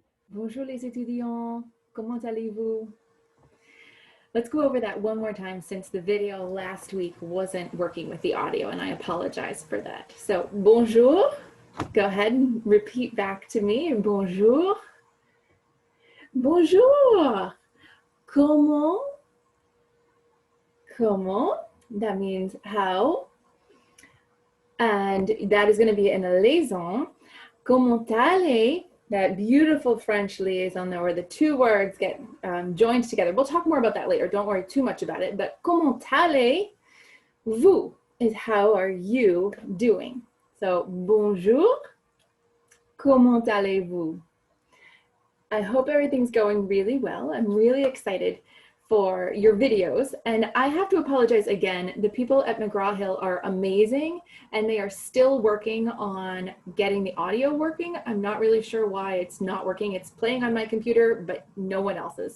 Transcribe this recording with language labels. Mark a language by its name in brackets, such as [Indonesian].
[French] Bonjour les étudiants, comment allez-vous? [English] Let's go over that one more time since the video last week wasn't working with the audio and I apologize for that. So, bonjour, go ahead and repeat back to me. [French] Bonjour. Bonjour. Comment? Comment? [English] That means how. And that is going to be in a liaison. [French] Comment allez? [English] That beautiful French liaison there where the two words get joined together. We'll talk more about that later. Don't worry too much about it. But [French] comment allez-vous [English] is how are you doing? [French] So bonjour, comment allez-vous? [English] I hope everything's going really well. I'm really excited for your videos. And I have to apologize again. The people at McGraw-Hill are amazing and they are still working on getting the audio working. I'm not really sure why it's not working. It's playing on my computer, but no one else's.